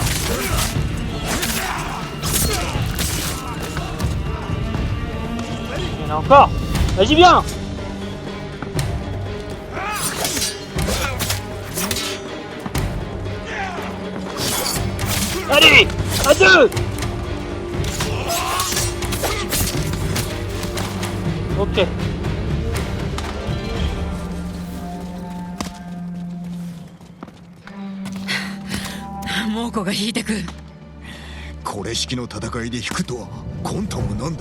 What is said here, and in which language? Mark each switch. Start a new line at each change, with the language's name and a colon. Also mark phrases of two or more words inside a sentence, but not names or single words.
French: Il y en a encore. Vas-y, viens. Allez, à deux. Ok.
Japanese: 猛虎が引いてく。これ式の戦いで引くとは魂胆は何だ。